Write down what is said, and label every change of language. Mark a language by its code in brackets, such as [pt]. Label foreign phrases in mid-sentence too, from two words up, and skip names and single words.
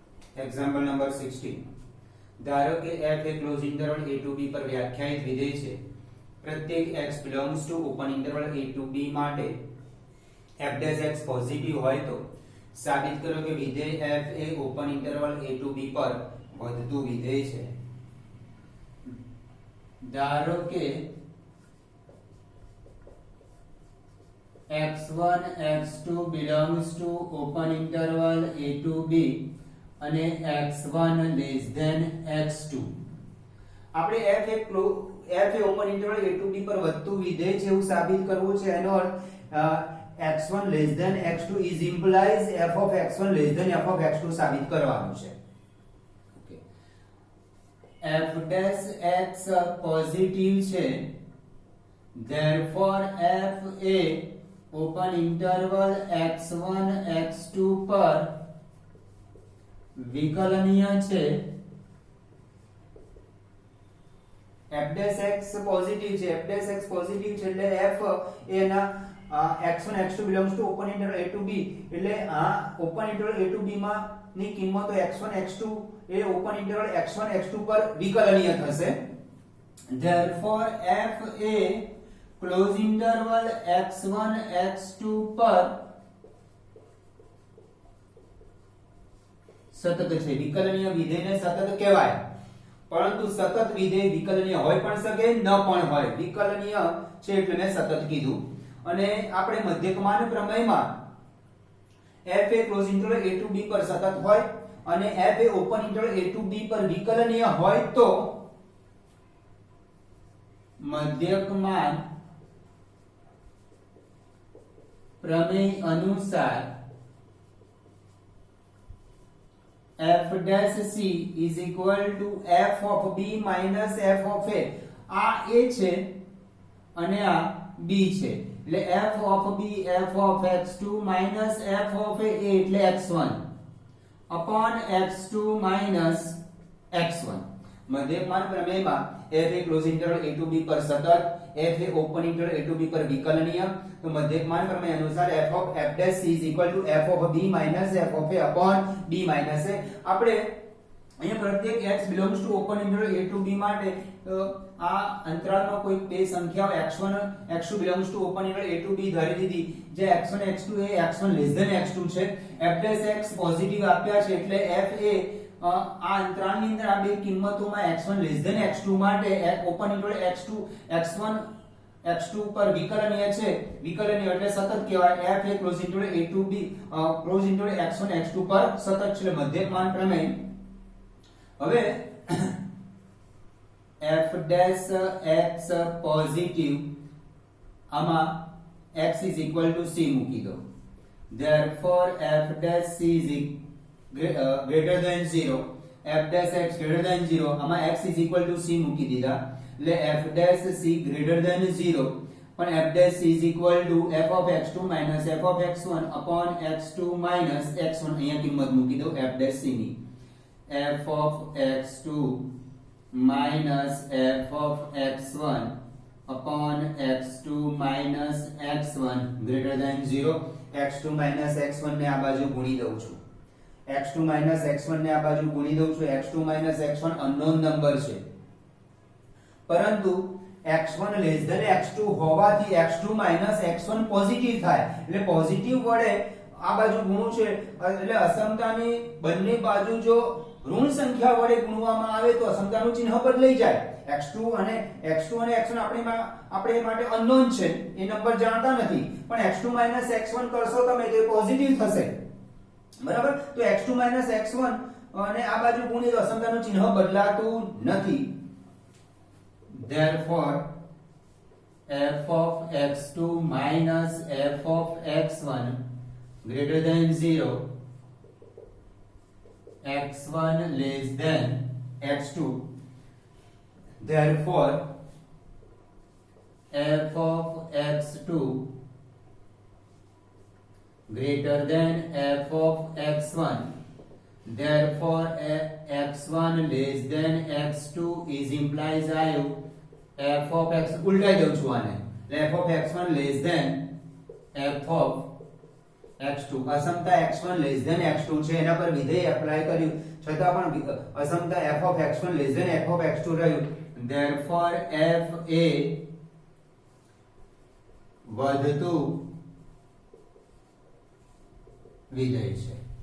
[en] example number [gu] 16. ધારો કે f એ [en] close interval a to b [gu] પર વ્યાખ્યાયિત વિધેય છે. પ્રત્યેક [en] x belongs to open interval a to b [gu] માટે [en] f dash x positive [gu] હોય તો સાબિત કરો કે વિધેય f એ [en] open interval a to b [gu] પર વધતું વિધેય છે. ધારો કે [en] x1 x2 belongs to open interval a to b [gu] અને [en] x1 less than x2. [gu] આપણે f એ [en] open interval a to b [gu] પર વધતું વિધેય છે એવું સાબિત કરવું છે. એનો અર્થ [en] x1 less than x2 is implies f of x1 less than f of x2 [gu] સાબિત કરવાનું છે. ઓકે, [en] f dash x positive [gu] છે, therefore f એ [en] open interval x1 x2 [gu] પર વિકલનીય છે. [en] f dash x positive [gu] છે, [en] f dash x positive [gu] છે એટલે f એના [en] x1 x2 belongs to open interval a to b [gu] એટલે આ [en] open interval a to b [gu] માં ની કિંમતો x1 x2 એ [en] open interval x1 x2 [gu] પર વિકલનીય થશે. therefore f એ [en] close interval x1 x2 [gu] પર સતત છે. વિકલનીય વિધેયને સતત કહેવાય, પરંતુ સતત વિધેય વિકલનીય હોય પણ શકે ન પણ હોય. વિકલનીય છે એટલે મેં સતત કીધું. અને આપણે મધ્યકમાન પ્રમેયમાં f એ [en] close interval a to b [gu] પર સતત હોય અને f એ [en] open interval a to b [gu] પર વિકલનીય હોય તો મધ્યકમાન પ્રમેય અનુસાર [en] f dash c is equal to f of b minus f of a. [gu] આ a છે અને આ b છે એટલે [en] f of b f of x2 minus f of a એટલે x1 upon x2 minus x1. [gu] મધ્યકમાન પ્રમેયમાં f એ [en] close interval a to b [gu] પર સતત, f એ [en] open interval a to b [gu] પર વિકલનીય. તો મધ્યકમાન પ્રમેય અનુસાર [en] f of f dash c is equal to f of b minus f of a upon b minus a. [gu] આપણે અહીંયા પ્રત્યેક [en] x belongs to open interval a to b [gu] માટે આ અંતરાલમાં કોઈ બે સંખ્યાઓ [en] x1 x2 belongs to open interval a to b [gu] ધારી દીધી, જે [en] x1 x2 એ x1 less than x2 છે. f dash x positive [gu] આપ્યા છે એટલે f એ આ અંતરાલની અંદર આ બે કિંમતોમાં [en] x1 less than x2 [gu] માટે [en] open interval x1 x2 [gu] પર વિકલનીય છે. વિકલનીય એટલે સતત કહેવાય. f એ [en] close interval a to b close interval x1 x2 [gu] પર સતત છે એટલે મધ્યકમાન પ્રમેય. [en] હવે f dash x પોઝિટિવ આમાં x is equal to c [gu] મૂકી દો. [en] therefore f dash c is greater than 0. f dash x greater than 0 આમાં x is equal to c [gu] મૂકી દીધા એટલે [en] f dash c greater than 0 પણ f dash c is equal to f of x2 minus f of x1 upon x2 minus x1. [gu] અહીંયા કિંમત મૂકી દો [en] f dash c [gu] ની. [en] f of x2 minus f of x1 upon x2 minus x1 greater than 0. x2 minus x1 [gu] ને આ બાજુ ગુણી દઉં છું. [en] x2 minus x1 [gu] ને આ બાજુ ગુણી દઉં છું. [en] x2 minus x1 unknown number [gu] છે, પરંતુ [en] x1 less than x2 [gu] હોવાથી [en] x2 minus x1 positive [gu] થાય એટલે પોઝિટિવ વડે આ બાજુ ગુણું છે એટલે અસમતાની બંને બાજુ જો ઋણ સંખ્યા વડે ગુણવામાં આવે તો અસમતાનું ચિહ્ન બદલાઈ જાય. x2 અને x1 આપણે માટે અનનોન છે, એ નંબર જાણતા નથી, પણ x2 x1 કરશો તમે તો પોઝિટિવ થશે. બરાબર? તો x2 x1 અને આ બાજુ ગુણી તો અસમતાનું ચિહ્ન બદલાતું નથી. [en] therefore f of x2 minus f of x1 greater than 0, x1 less than x2. therefore f of x2 greater than f of x1. therefore x1 less than x2 is implies આયુ f of x [gu] ઉલટાઈ દઉં છું આને. [en] f of x1 less than f of x2 અસમતા x1 less than x2 [gu] છે એના પર વિધેય એપ્લાય કર્યું છતાં પણ અસમતા [en] f of x1 less than f of x2 રહ્યું therefore f [gu] એ વધતું વિધેય છે.